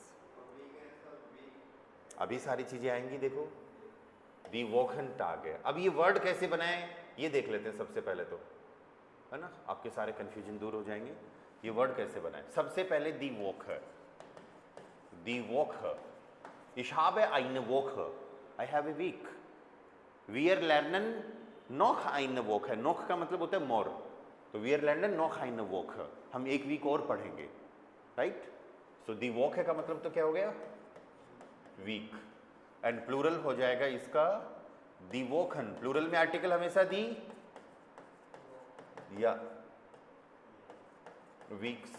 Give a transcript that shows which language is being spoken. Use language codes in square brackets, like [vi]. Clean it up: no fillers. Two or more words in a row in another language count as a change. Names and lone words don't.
[hi] अभी सारी चीजें आएंगी, देखो [de] die Wochentage. [hi] अब ये वर्ड कैसे बनाए ये देख लेते हैं सबसे पहले, तो है ना, आपके सारे कंफ्यूजन दूर हो जाएंगे। ये वर्ड कैसे बनाए, सबसे पहले [de] die Woche, die Woche, ich habe eine Woche, [en] I have a week, [de] wir lernen noch eine Woche, noch [hi] का मतलब होता है [de] मोर, तो wir lernen noch eine Woche, [hi] हम एक वीक और पढ़ेंगे, राइट। सो [de] die Woche [hi] का मतलब तो क्या हो गया, वीक, एंड प्लूरल हो जाएगा इसका [de] die Wochen, [hi] प्लूरल में आर्टिकल हमेशा दी या वीक्स।